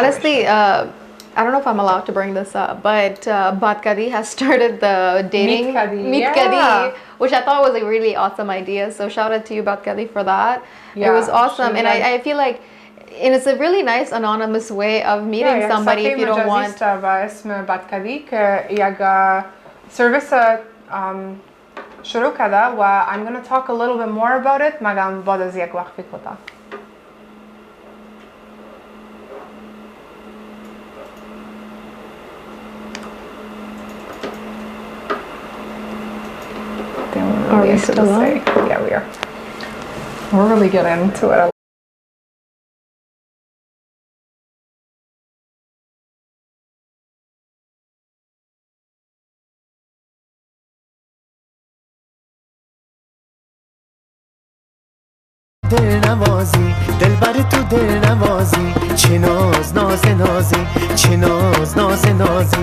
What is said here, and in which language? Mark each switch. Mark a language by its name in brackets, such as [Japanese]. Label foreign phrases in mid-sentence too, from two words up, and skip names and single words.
[English] Honestly, I don't know if I'm allowed to bring this up, but Batkadi has started the dating Meet Kadi, which I thought was a really awesome idea. So shout out to you, Batkadi, for that. Yeah, it was awesome, and I feel like and it's a really nice anonymous way of meeting somebody if you don't want. Service [Persian] شروع کرده و [English] I'm going to talk a little bit more about it [Persian] مگم بعد از یک وقت کوتاه. [English] Are we still on? Yeah, we are. We're really getting into it. [Persian] دل نوازی دلبر تو دل نوازی چه ناز ناز نازی چه ناز ناز نازی